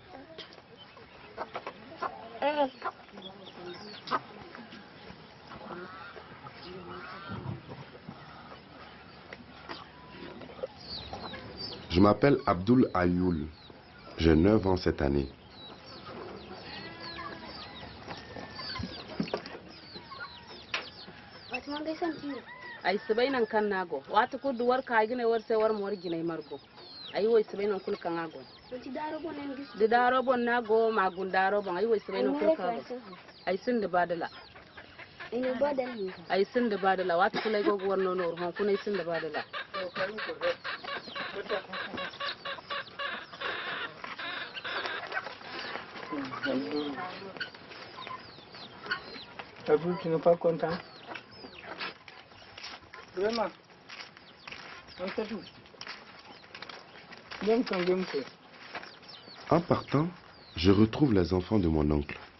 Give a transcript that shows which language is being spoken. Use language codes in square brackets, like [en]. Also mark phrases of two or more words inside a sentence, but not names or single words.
[fr] Je m'appelle Abdoul Ayoul. J'ai 9 ans cette année. [dje] Ay sabainan kan nago wata kudu war ka gine war sai war mor gine margo ay woy sabainan kul kan nago di daro bon nago magun daro bon ay woy sabainan kul kan ay sin da badala ay sin da badala wata kulay go war no no hon kunay sin da badala [fr] Abdul, tu n'es pas content? Vraiment? En partant, je retrouve les enfants de mon oncle.